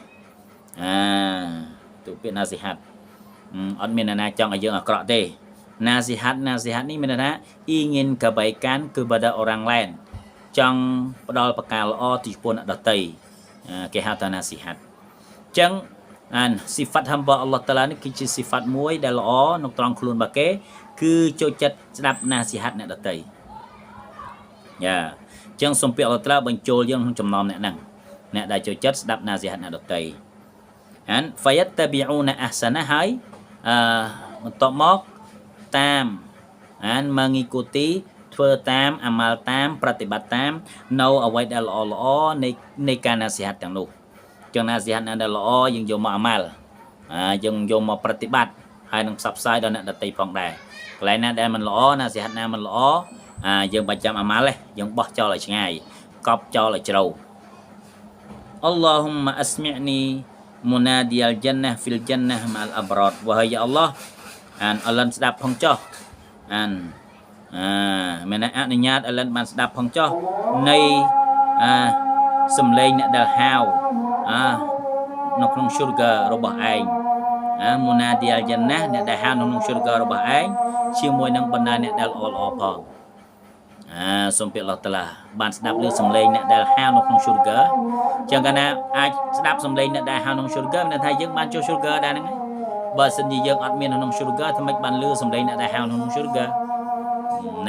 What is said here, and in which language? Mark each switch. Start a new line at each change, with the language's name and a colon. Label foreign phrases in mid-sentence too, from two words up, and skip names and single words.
Khmer: ទូពាក្យណាស៊ីហាត់អត់មានអ្នកណាចង់ឲ្យយើងអាក្រក់ទេnasihatនេះមានន័យថា
Malay: ingin kebaikan kepada orang lain
Khmer: ចង់ផ្ដល់ប្រការល្អទៅចំពោះអ្នកដទៃគេហៅថា nasihat អញ្ចឹង
Malay: sifat hamba Allah
Khmer: Taala នេះគឺជា sifat មួយដែលល្អនៅត្រង់ខ្លួនរបស់គេគឺចូលចិត្តស្ដាប់ nasihat អ្នកដទៃអញ្ចឹងសូមពាក្យ Allah Taala បញ្ចូលយើងក្នុងចំណោមអ្នក ហ្នឹងអ្នកដែលចូលចិត្តស្ដាប់ nasihat អ្នកដទៃ
Arabic: فيتبعون أحسنه
Khmer: ហើយបន្ទាប់មកតាមmengikuti ធ្វើតាមអាម៉ាល់តាមប្រតិបត្តិ តាមនៅអ្វីដែលល្អនៃការណាស៊ីហាត់ទាំងនោះចឹងណាស៊ីហាត់ដែលល្អយើងយកមកអាម៉ាល់យើងយកមកប្រតិបត្តិហើយនឹងផ្សព្វផ្សាយដល់អ្នកដទៃផងដែរកន្លែងណាដែលមិនល្អណាស៊ីហាត់ណាមិនល្អយើងបាច់ចាំអាម៉ាល់ទេយើងបោះចោលឲ្យឆ្ងាយកប់ចោលឲ្យជ្រៅ
Arabic: اللهم أسمعني منادي الجنة في الجنة مع الأبرار
Malay: wahai ya Allah Allah
Khmer: ស្ដាប់ផងចុះ មានអនុញ្ញាតAllahបានស្ដាប់ផងចុះនៃសំឡេងអ្នកដែលហៅនៅក្នុង syurga របស់ឯង
Arabic: منادي الجنة
Khmer: អ្នកដែលហៅនៅក្នុង syurga របស់ឯងជាមួយនឹងបណ្ដាអ្នកដែលល្អៗផងសូមព្រះអល់ឡោះតាឡាបានស្ដាប់ឮសំឡេងអ្នកដែលហៅ នៅក្នុង syurga ចឹងកាលណាអាចស្ដាប់សំឡេងអ្នកដែលហៅក្នុង syurga មានថាយើងបានចូល syurga ដែរហ្នឹងបើសិនជាយើងអត់មាននៅក្នុង syurga ធ្វើម៉េចបានឮសំឡេងអ្នកដែលហៅនៅក្នុង syurga នៃ